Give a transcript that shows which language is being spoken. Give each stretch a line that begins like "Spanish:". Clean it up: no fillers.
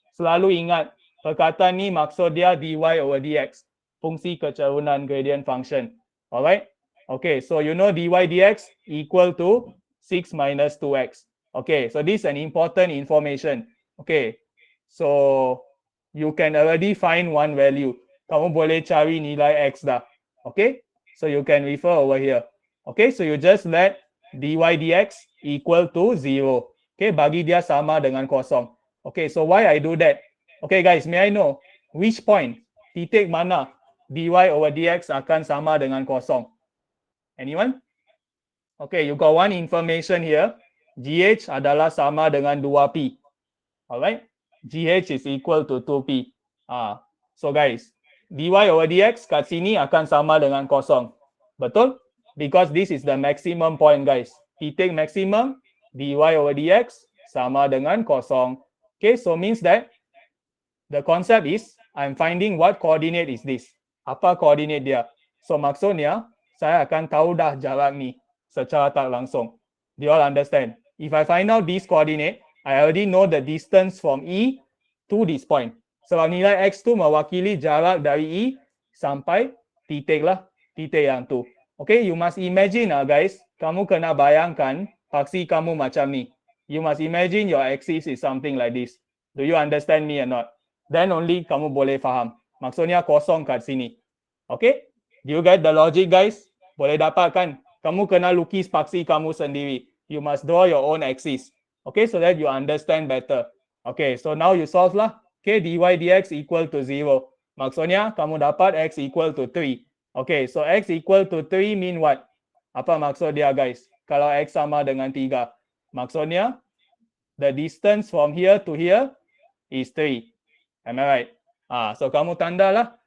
Malay: Selalu ingat, perkataan ni maksud dia dy over dx. Fungsi kecerunan
English: gradient function. Alright, okay, so you know dy dx equal to 6 minus 2x. Okay, so this is an important information. Okay, so you can already find one value.
Malay: Kamu boleh cari nilai x dah.
English: Okay, so you can refer over here. Okay, so you just let dy dx equal to 0.
Malay: Okay, bagi dia sama dengan kosong.
English: Okay, so why I do that? Okay guys, may I know which point,
Malay: titik mana dy over dx akan sama dengan kosong?
English: Anyone? Okay, you got one information here.
Malay: GH adalah sama dengan 2P. Alright,
English: GH is equal to 2P.
Malay: So guys, dy over dx kat sini akan sama dengan kosong. Betul?
English: Because this is the maximum point guys.
Malay: Titik maximum, dy over dx sama dengan kosong.
English: Okay, so means that the concept is I'm finding what coordinate is this.
Malay: Apa coordinate dia? So maksudnya saya akan tahu dah jarak ni secara tak langsung.
English: Do you all understand? If I find out this coordinate, I already know the distance from E to this point.
Malay: Sebab nilai X tu mewakili jarak dari E sampai titik lah, titik yang tu.
English: Okay, you must imagine guys,
Malay: kamu kena bayangkan paksi kamu macam ni.
English: You must imagine your axis is something like this. Do you understand me or not? Then only
Malay: kamu boleh faham. Maksudnya kosong kat sini. Okay?
English: Do you get the logic guys?
Malay: Boleh dapat kan? Kamu kena lukis paksi kamu sendiri.
English: You must draw your own axis. Okay, so that you understand better. Okay, so now you solve lah. Okay, dy dx equal to 0.
Malay: Maksudnya kamu dapat x equal to 3.
English: Okay, so x equal to 3 mean what?
Malay: Apa maksud dia guys? Kalau x sama dengan 3. Maksudnya,
English: the distance from here to here is 3. Am I right?
Malay: So kamu tanda lah.